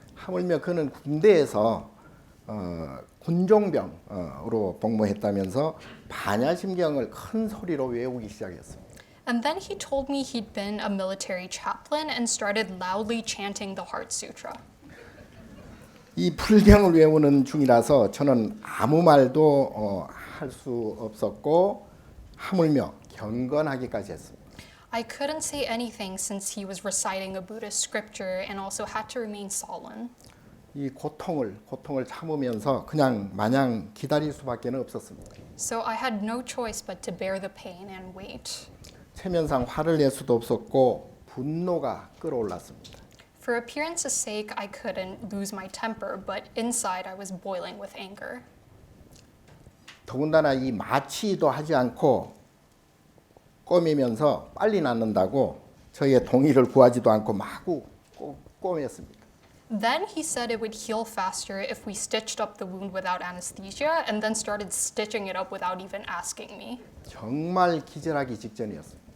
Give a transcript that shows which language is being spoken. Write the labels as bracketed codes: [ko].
[ko] 하물며 그는 군대에서 군종병으로 복무했다면서 반야심경을 큰 소리로 외우기 시작했습니다. [en] And then he told me he'd been a military chaplain and started loudly chanting the Heart Sutra. [ko] 이 불경을 외우는 중이라서 저는 아무 말도 할 수 없었고 하물며 경건하기까지 했습니다. [en] I couldn't say anything since he was reciting a Buddhist scripture and also had to remain solemn. [ko] 이 고통을 참으면서 그냥 마냥 기다릴 수밖에 없었습니다. [en] So I had no choice but to bear the pain and wait. [ko] 체면상 화를 낼 수도 없었고 분노가 끌어올랐습니다. [en] For appearance's sake, I couldn't lose my temper, but inside I was boiling with anger. [ko] 더군다나 이 마취도 하지 않고 꿰매면서 빨리 낫는다고 저희의 동의를 구하지도 않고 마구 꿰맸습니다. [en] Then he said it would heal faster if we stitched up the wound without anesthesia and then started stitching it up without even asking me. [ko] 정말 기절하기 직전이었습니다.